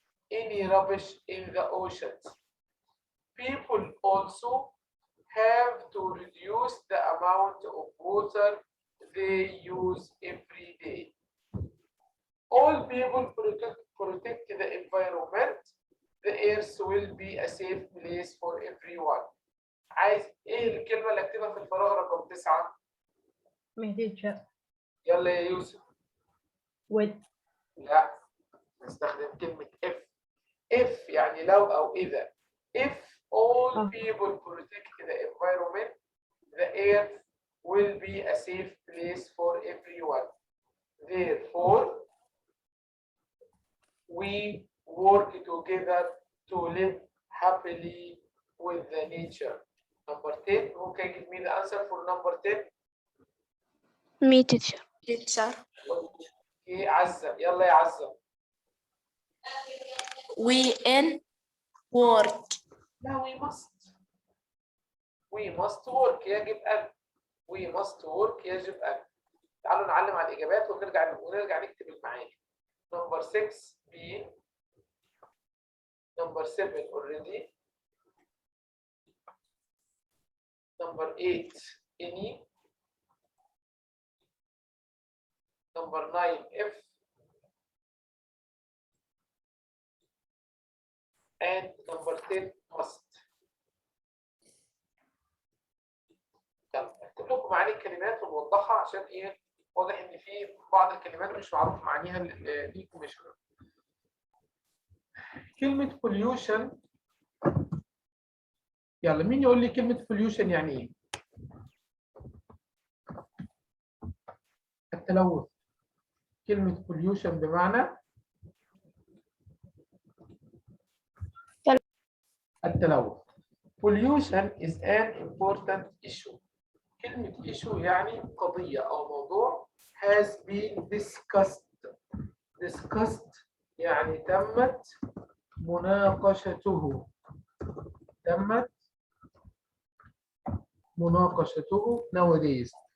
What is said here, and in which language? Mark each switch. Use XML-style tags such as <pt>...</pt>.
<en>Any rubbish in the oceans. People also have to reduce the amount of water they use every day. All people protect the environment. The earth will be a safe place for everyone.</en> <ar>عايز ايه الكلمة اللي اكتبها في الفراغ رقم 9؟ يلا يا يوسف. لا، نستخدم كلمة if يعني لو أو إذا.</ar> <en>If all people protect the environment, the earth will be a safe place for everyone. Therefore, we work together to live happily with the nature. Number 10, who can give me the answer for number 10? me teacher.</en> <ar>Okay, عزة. يلا يا عزة.</ar> <en>We in work. لا we must work</en> <ar>يجب أن.</ar> <en>we must work</en> <ar>يجب أن. تعالوا نعلم على الإجابات ونرجع نكتب المعاني.</ar> <en>Number 6 be. Number 7 already. Number 8 any. Number 9 if. And number 10 must.</en> <ar>يلا اكتب لكم معاني الكلمات ونوضحها عشان ايه؟ واضح ان في بعض الكلمات مش معروف معانيها ليكم يا شباب. كلمة pollution. يلا مين يقول لي كلمة pollution يعني ايه؟ التلوث. كلمة pollution بمعنى التلوث.</ar> <en>Pollution is an important issue.</en> <ar>كلمة issue يعني قضية أو موضوع</ar> <en>has been discussed.</en> <ar>discussed يعني تمت مناقشته. تمت مناقشته nowadays.</ar>